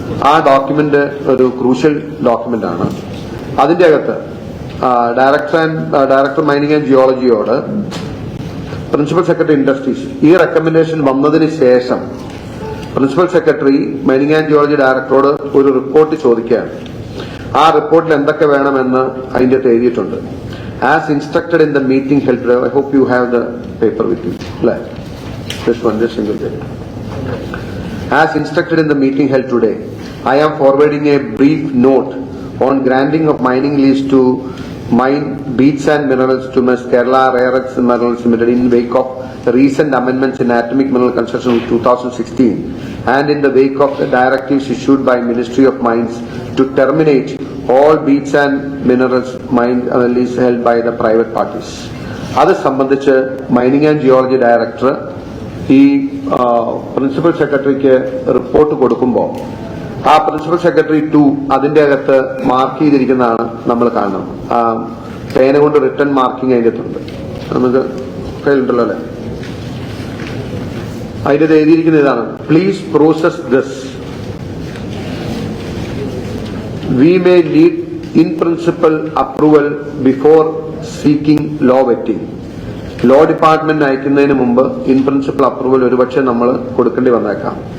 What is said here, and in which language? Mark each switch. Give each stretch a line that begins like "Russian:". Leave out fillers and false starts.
Malayalam: ആ ഡോക്യുമെന്റ് ഒരു crucial document ആണ്. അതിന്റെ അകത്ത് director mining and ജിയോളജിയോട് principal secretary industries ഈ റെക്കമെൻഡേഷൻ വന്നതിന് ശേഷം principal secretary mining and geology ഡയറക്ടറോട് ഒരു റിപ്പോർട്ട് ചോദിക്കുകയാണ്. ആ റിപ്പോർട്ടിൽ എന്തൊക്കെ വേണമെന്ന് അതിന്റെ അകത്ത് എഴുതിയിട്ടുണ്ട്.
English: As instructed in the meeting held today, I hope you have the paper with you. This single paper. As instructed in the meeting held today, I am forwarding a brief note on granting of mining lease to mine beads and minerals to Ms. Kerala Rare Earths Minerals Limited in wake of recent amendments in Atomic Mineral Construction of 2016 and in the wake of the directives issued by Ministry of Mines to terminate all beads and minerals mine lease held by the private parties.
Malayalam: അത് സംബന്ധിച്ച് mining and geology director ഈ principal സെക്രട്ടറിക്ക് report കൊടുക്കുമ്പോൾ ആ principal secretary 2 അതിന്റെ അകത്ത് mark ചെയ്തിരിക്കുന്നതാണ് നമ്മൾ കാണണം. പേന കൊണ്ട് റിട്ടേൺ മാർക്കിംഗ് അതിന്റെ അകത്തുണ്ട്, നമുക്ക് കയ്യിലുണ്ടല്ലോ അല്ലെ. അതിന്റെ എഴുതിയിരിക്കുന്ന ഇതാണ്:
English: Please process this. We may need in principle approval before seeking law vetting.
Malayalam: Law department അയക്കുന്നതിന് മുമ്പ് ഇൻ പ്രിൻസിപ്പൽ അപ്രൂവൽ ഒരുപക്ഷെ നമ്മൾ കൊടുക്കേണ്ടി വന്നേക്കാം.